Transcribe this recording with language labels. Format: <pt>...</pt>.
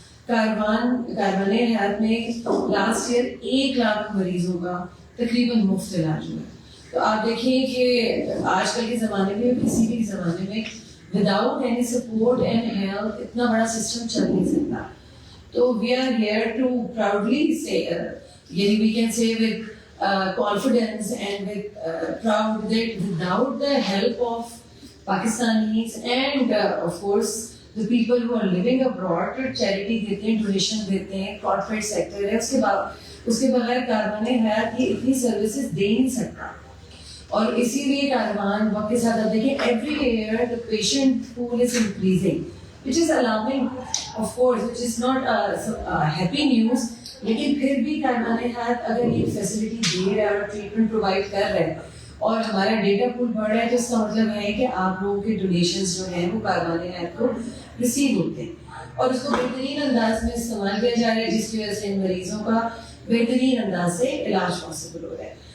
<hi>कारवानी हयात में last year 1 lakh मरीजों का तकरीबन मुफ्त इलाज हुआ. तो आप देखिए कि आजकल के ज़माने में, किसी भी ज़माने में,</hi> <en>without any support and help</en> <hi>इतना बड़ा सिस्टम चल नहीं सकता.</hi> <en>So we are here to proudly say, we can say with confidence and with proud that without the help of Pakistanis and of course the people who are living abroad,</en> <hi>तो charity देते हैं, donation देते हैं, corporate sector है, उसके बगैर कारवाने हयात ये इतनी सर्विसेज दे नहीं सकता. और इसीलिए कारवान वक्त के साथ आप देखिए</hi> <en>every year the patient pool is increasing, which is alarming, of course, which is not happy news.</en> <hi>लेकिन फिर भी कारवाने हयात अगर ये फैसिलिटी दे रहा है और ट्रीटमेंट प्रोवाइड कर रहा है और हमारा डेटा पूल बढ़ रहा है, तो इसका मतलब है कि आप लोगों के डोनेशंस जो हैं वो कारवाने हयात को रिसीव होते हैं और उसको बेहतरीन अंदाज में इस्तेमाल किया जा रहा है, जिसकी वजह से इन मरीजों का बेहतरीन अंदाज से इलाज पॉसिबल हो रहा है.</hi>